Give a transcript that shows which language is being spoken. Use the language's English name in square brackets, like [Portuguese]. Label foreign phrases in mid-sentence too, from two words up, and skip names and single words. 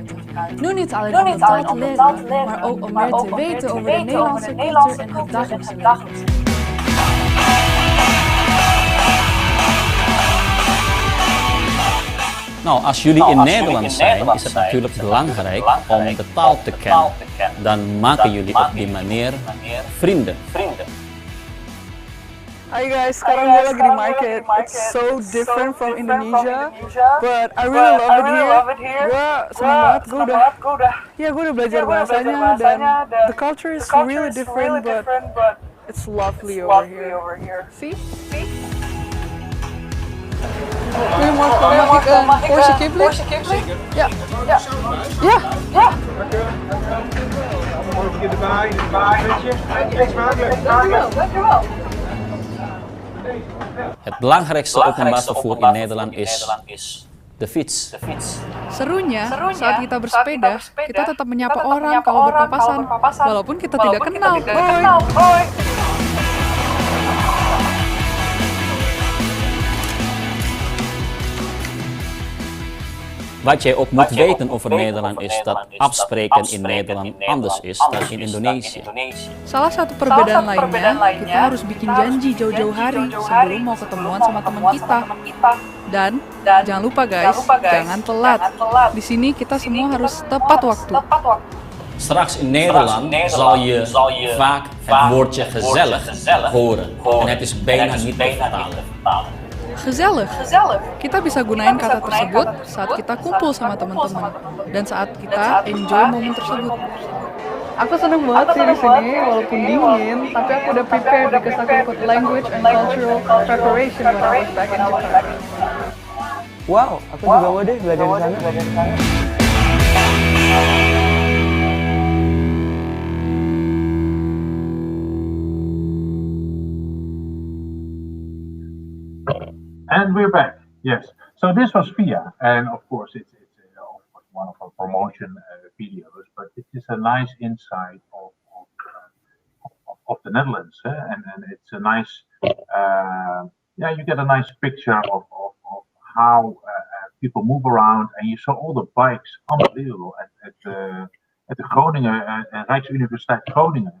[Dutch] Nu niet alleen om de taal te leren, maar ook om meer te weten over de Nederlandse cultuur en het dagelijks leven. Nou, als jullie in Nederland zijn, is het natuurlijk belangrijk om de taal te kennen. Dan maken jullie op die manier vrienden. [English] Hi guys, [Indonesian] sekarang gue lagi di market. [English] It's so different from Indonesia, but I really love it here. [Indonesian] Gue seneng banget, gue udah belajar bahasanya dan [English] the culture is really different, but it's lovely over here. See? [Dutch] Wil je morgen mag ik een Porsche Kipling? Ja. Morgen erbij, dankjewel. Het belangrijkste openbaar vervoer in Nederland is de fiets. [Indonesian] Serunya, saat kita bersepeda, kita tetap menyapa orang kalau berpapasan, walaupun kita tidak kenal. [Dutch] Hoi. Wat jij ook moet weten over Nederland is dat afspreken in Nederland anders is dan in Indonesië. [Indonesian] Salah satu perbedaan lainnya, kita harus bikin janji jauh-jauh hari sebelum mau ketemuan sama teman kita. Dan jangan lupa guys, jangan telat. Di sini kita semua harus tepat waktu. [Dutch] Straks in Nederland zal je vaak het woordje gezellig horen. En het is bijna niet te vertalen. Gezellig. [Indonesian] Kita bisa gunain kata tersebut saat kita kumpul sama teman-teman dan saat kita enjoy momen tersebut. Aku seneng banget sih di sini, walaupun dingin, tapi aku udah [English] prepare because [Indonesian] aku ikut [English] language and cultural preparation when I was back in Jakarta. [Indonesian] Wow, aku juga mau deh belajar di sana. [English] And we're back. Yes. So this was Via, and of course it's one of our promotion videos, but it is a nice insight of the Netherlands, and it's a nice, you get a nice picture of how people move around, and you saw all the bikes, unbelievable at the Groningen Rijksuniversiteit Groningen.